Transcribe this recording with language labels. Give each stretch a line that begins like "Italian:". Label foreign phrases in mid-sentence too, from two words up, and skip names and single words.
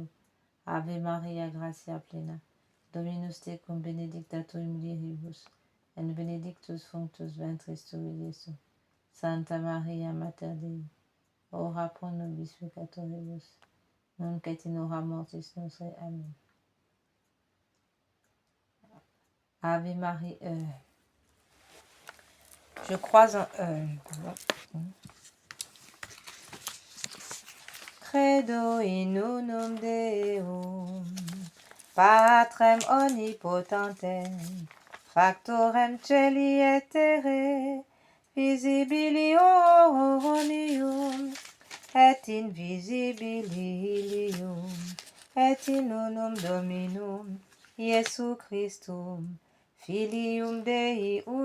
Latin: Ave Maria, gratia plena, Dominus tecum, benedicta tu in mulieribus, et benedictus fructus ventris tui, Iesus. Santa Maria, Mater Dei, ora pro nobis peccatoribus, nunc et in hora mortis nostre. Amen. Ave Maria.
French: Je crois en...
Latin: Credo in unum Deum, Patrem omnipotentem, Factorem celi et terrae, visibilium et invisibilium, et in unum Dominum, Iesu Christum, Filium Dei